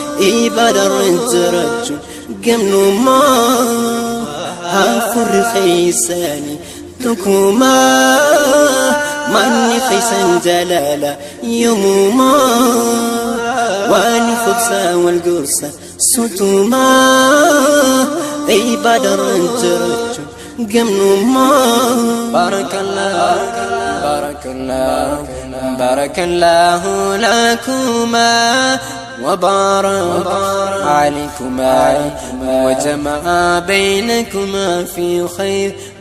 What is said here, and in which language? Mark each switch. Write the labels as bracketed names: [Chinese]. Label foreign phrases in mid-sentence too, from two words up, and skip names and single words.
[Oromo] ibadarra jiraachuu gamnuma, hafuurri keessanii tokkuma, manni keessan jalaala yoomuma, waan hubsaa wal gorsa sutuma, ibadarra jiraachuu gamnuma. [Arabic] بارك الله، بارك الله، بارك الله لكما. وبارك عليكما وجمع بينكما في خير.